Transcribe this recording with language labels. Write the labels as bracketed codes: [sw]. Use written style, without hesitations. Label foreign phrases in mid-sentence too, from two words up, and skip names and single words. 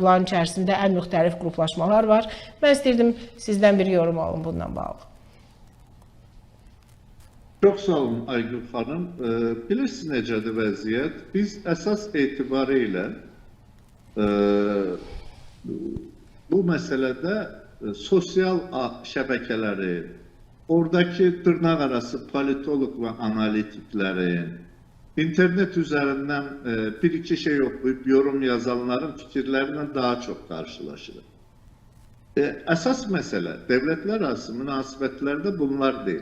[az] Bunların içərisində ən müxtəlif qruplaşmalar var. Mən istəyirdim sizdən bir yorum alın bununla bağlı. Çox sağ olun Aygün xanım. Bilirsiniz necədir vəziyyət? Biz əsas etibarı ilə bu məsələdə sosial şəbəkələri, [tr] oradaki tırnak arası politolog ve analitiklerin, internet üzerinden bir iki şey okuyup yorum yazanların fikirlerinden daha çok karşılaşılır. Esas mesele devletler arası münasebetlerde bunlar değil.